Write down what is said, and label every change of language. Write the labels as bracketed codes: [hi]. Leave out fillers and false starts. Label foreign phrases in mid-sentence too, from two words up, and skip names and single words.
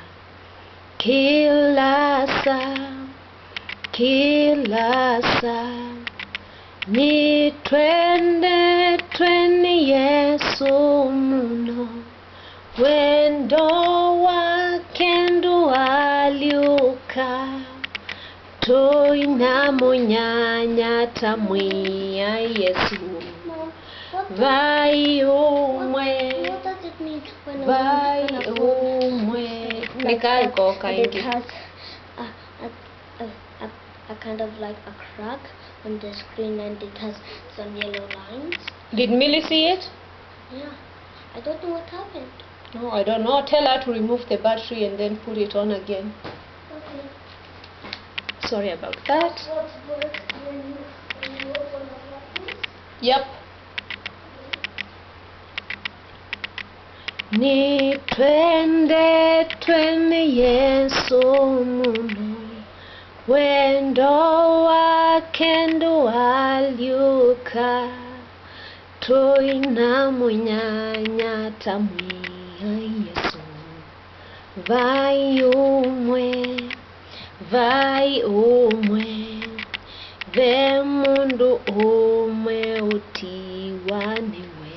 [kam] Kila saa ni twende Yesu muno, wendo wake ndo waliuka. Tuina munyanya tamwia Yesu, vai umwe. [en] It has a kind of like a crack on the screen, and it has some yellow lines. Did Millie see it? Yeah, I don't know what happened. No, I don't know. Tell her to remove the battery and then put it on again. Okay. Sorry about that. What's worse when you open the battery? Yep. [kam] Ni twende Yesu muno, wendo wake ndo waliuka. Tuina munyanya tamwia Yesu, vai umwe, ve mundu umwe utiwa niwe.